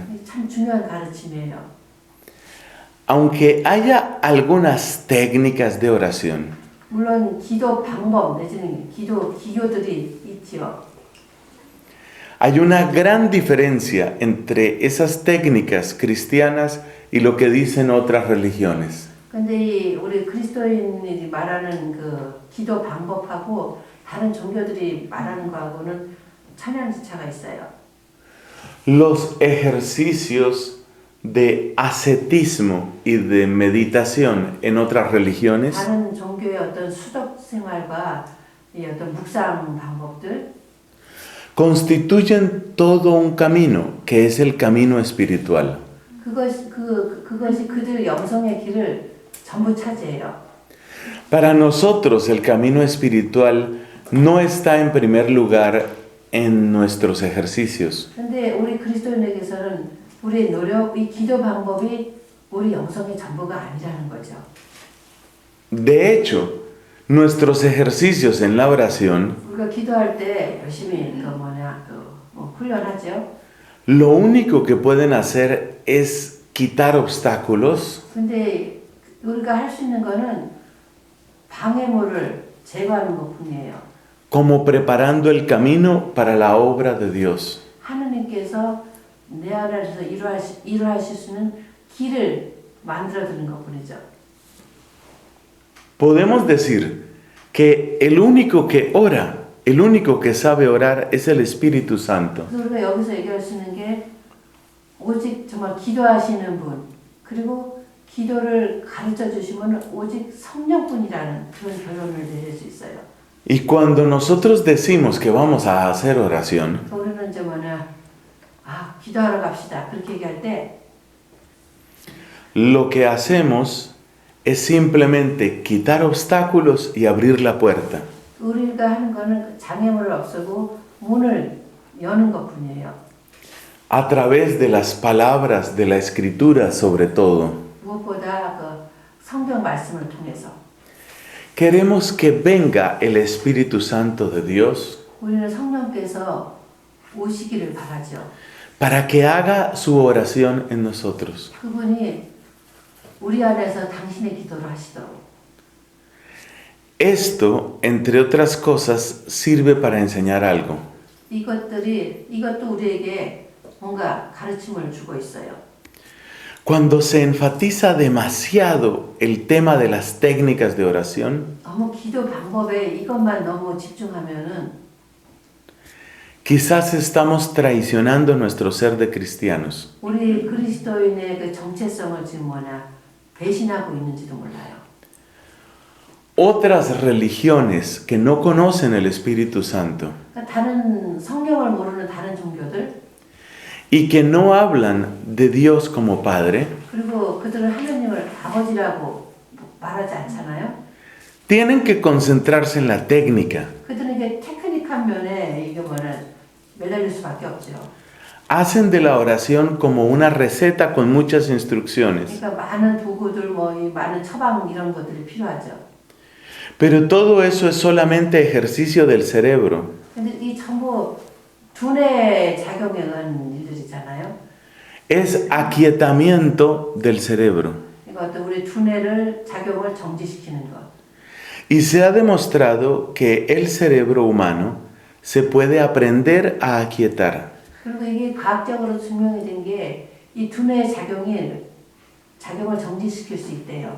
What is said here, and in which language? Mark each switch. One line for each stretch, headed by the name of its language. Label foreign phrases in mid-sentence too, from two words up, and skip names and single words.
Korean: 참 중요한 가르침이에요.
Spanish: Aunque haya algunas técnicas de oración,
Korean: 물론 기도 방법 내지는 기도 기교들이 있지요.
Spanish: Hay una gran diferencia entre esas técnicas cristianas y lo que dicen otras religiones.
Korean: 근데 우리 그리스도인이 말하는 그 기도 방법하고 다른 종교들이 말하는 거하고는 천양지차가 있어요.
Spanish: Los ejercicios de ascetismo y de meditación en otras religiones
Korean: 다른 종교의 어떤 수덕 생활과 이 어떤 묵상 방법들
Spanish: constituyen todo un camino que es el camino espiritual.
Korean: 그것이 그들 영성의 길을 전부 차지해요.
Spanish: Para nosotros el camino espiritual no está en primer lugar en nuestros ejercicios.
Korean: 근데 우리 그리스도인에게서는 우리의 노력, 이 기도 방법이 우리 영성의 전부가 아니라는 거죠.
Spanish: De hecho, nuestros ejercicios en la oración,
Korean: 우리가 기도할 때 열심히 훈련하죠.
Spanish: lo único que pueden hacer es quitar obstáculos,
Korean: 근데 우리가 할 수 있는 거는 방해물을 제거하는 것뿐이에요.
Spanish: como preparando el camino para la obra de Dios.
Korean: 하느님께서 내 안에서 일하실 수 있는 길을 만들어드는 것뿐이죠.
Spanish: Podemos decir que el único que ora, el único que sabe orar es el Espíritu Santo.
Korean: 그래서 우리가 여기서 얘기할 수 있는 게 오직 정말 기도하시는 분 그리고 기도를 가르쳐 주시면 오직 성령뿐이라는 그런 결론을 내릴 수 있어요.
Spanish: Y cuando nosotros decimos que vamos a hacer oración,
Korean: 우리는 이제 기도하러 갑시다 그렇게 얘기할 때
Spanish: lo que hacemos es simplemente quitar obstáculos y abrir la puerta.
Korean: 우리가 하는 거는 장애물을 없애고 문을 여는 것뿐이에요.
Spanish: A través de las palabras de la Escritura sobre todo.
Korean: 무엇보다 그 성경 말씀을 통해서
Spanish: Queremos que venga el Espíritu Santo de Dios
Korean: 우리는 성령께서 오시기를 바라죠.
Spanish: para que haga su oración en nosotros.
Korean: 그분이 우리 안에서 당신의 기도를 하시도록.
Spanish: Esto, entre otras cosas, sirve para enseñar algo.
Korean: 이것도 우리에게 뭔가 가르침을 주고 있어요.
Spanish: Cuando se enfatiza demasiado el tema de las técnicas de oración,
Korean: 너무 기도 방법에 이것만 너무 집중하면은
Spanish: quizás estamos traicionando nuestro ser de cristianos.
Korean: 우리 그리스도인의 그 정체성을 지금 배신하고 있는지도 몰라요.
Spanish: Otras religiones que no conocen el Espíritu Santo
Korean: 다른 성경을 모르는 다른 종교들
Spanish: y que no hablan de Dios como Padre,
Korean: 그리고 그들은 하나님을 아버지라고 말하지 않잖아요.
Spanish: tienen que concentrarse en la técnica.
Korean: 그들은 이게 테크닉한 면에 매달릴 수밖에 없죠.
Spanish: Hacen de la oración como una receta con muchas instrucciones.
Korean: 그러니까 많은 도구들 이 많은 처방 이런 것들이 필요하죠.
Spanish: Pero todo eso es solamente ejercicio del cerebro.
Korean: 근데 이 전부 두뇌 작용에 의한 일들이잖아요.
Spanish: Es aquietamiento del cerebro.
Korean: 그러니까 어떤 우리 두뇌를 작용을 정지시키는 것.
Spanish: Y se ha demostrado que el cerebro humano se puede aprender a aquietar.
Korean: 그리고 이게 과학적으로 증명이 된 게 이 두뇌의 작용을 정지시킬 수 있대요.